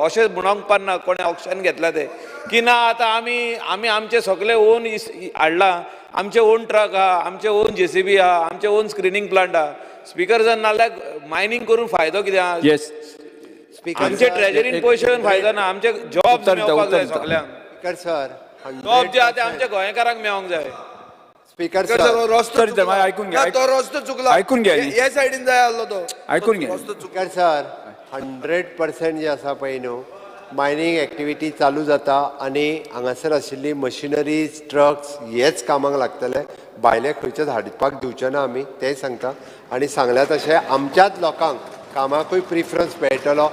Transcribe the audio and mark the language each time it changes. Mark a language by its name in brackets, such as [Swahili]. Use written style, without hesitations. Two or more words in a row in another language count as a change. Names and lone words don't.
[Konkani] अशें म्हणूंक पारना कोणें ऑप्शन घेतला ते की ना आतां आमी आमचे सगळे ओन हाडला, आमचे ओन ट्रक आहा, आमचे ओन JCB आहा, आमचे ओन [English] screening plant [Konkani] आहा. स्पीकर जर नाल्यार मायनींग करून फायदो कितें आहा? आमचे ट्रेजरीन पयशे घेवन फायदो ना. आमचे जॉब मेळपाक जाय सगळ्यांक. जॉब जे आहा ते आमच्या गोंयकारांक मेळोंक जाय. स्पीकर सर, रस्तो [Marathi] ऐकून घ्या. [Konkani] तो रस्तो चुकला, [Marathi] ऐकून घ्या. [Konkani] या सायडीन जाय आसलो तो, [Marathi] ऐकून घ्या. [Konkani] स्पीकर सर, 100% जे आसा पळय न्हू [English] mining activity [Konkani] चालू जाता आनी हांगासर आशिल्ली [English] machineries, trucks [Konkani] हेच कामाक लागतले. भायले खंयचेच हाडपाक दिवचे ना आमी, तेंय सांगता. आनी सांगल्या तशें आमच्याच लोकांक कामाकूय प्रिफरन्स मेळटलो.